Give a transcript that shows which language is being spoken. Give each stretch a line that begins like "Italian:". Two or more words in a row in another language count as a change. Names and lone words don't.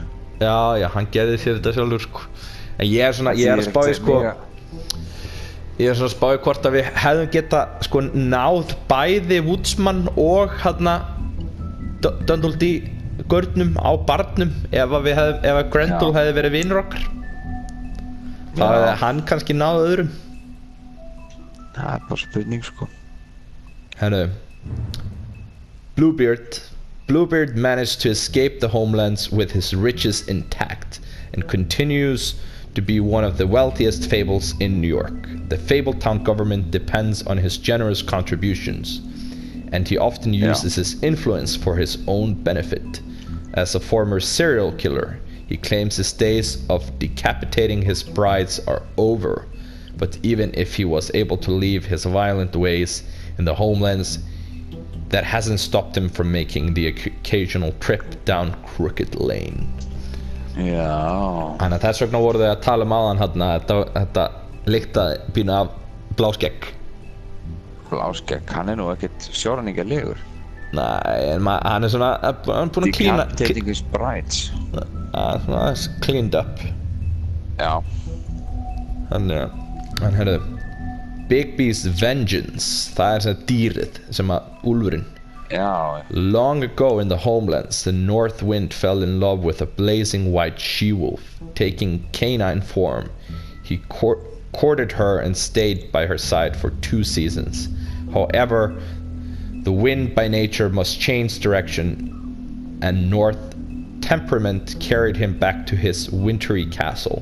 Icelandic: Já, hann gerði sér þetta sjálfur, sko. En ég er að spáði, sko, ég er svona að spáði hvort að við hefðum geta sko náð bæði Woodsman og hérna Dundaldi gaurnum á barnum ef að Grendel hefði verið vinur okkar. Það hefði hann kannski náð öðrum. Það er bara spurning, sko.
English: Herru, Bluebeard, Bluebeard managed to escape the homelands with his riches intact and continues to be one of the wealthiest fables in New York. The Fabletown government depends on his generous contributions, and he often uses his influence for his own benefit. As a former serial killer, he claims his days of decapitating his brides are over, but even if he was able to leave his violent ways in the homelands, that hasn't stopped him from making the occasional trip down Crooked Lane.
Icelandic: Já. Þannig að þess vegna voru þau að tala áðan hérna, þetta lyktaði pínu af bláskegg. Bláskegg, hann nú ekkert sjóræningalegur. Nei, en hann svona, hann búinn að klína...
English: Decapitating his brides. Svona cleaned up.
Icelandic: Já. Hann heyrðu, Bigby's Vengeance, það sem dýrið sem úlfurinn. Já.
English: Long ago in the homelands, the North Wind fell in love with a blazing white she-wolf. Taking canine form, he courted her and stayed by her side for 2 seasons. However, the wind by nature must change direction, and North temperament carried him back to his wintry castle.